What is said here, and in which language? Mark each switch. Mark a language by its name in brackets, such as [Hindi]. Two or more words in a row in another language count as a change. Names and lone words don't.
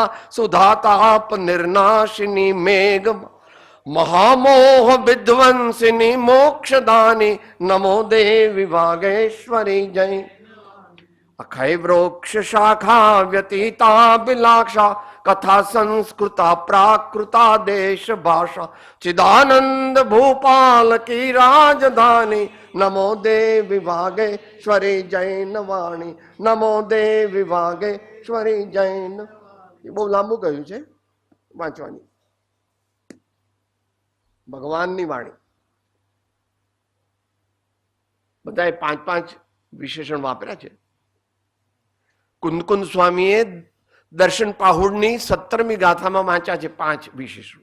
[Hindi] सुधाताप निर्नाशिनी मेघ महामोह विध्वंसिनी मोक्षदानी नमो देवी वागेश्वरी जय अखय वृक्ष शाखा व्यतीता बिलाक्षा कथा संस्कृता प्राकृता देश भाषा चिदानंद भूपाल की राजधानी नमो देवी वागेश्वरी जैन वाणी नमो देवी वागेश्वरी जैन. [Gujarati] એ બહુ લાંબુ કહ્યું છે વાંચવાની. ભગવાનની વાણી બધાએ 5-5 વિશેષણ વાપર્યા છે. કુંદકુંદ સ્વામીએ દર્શન પાહુડની 17મી ગાથામાં વાંચ્યા છે 5 વિશેષણ.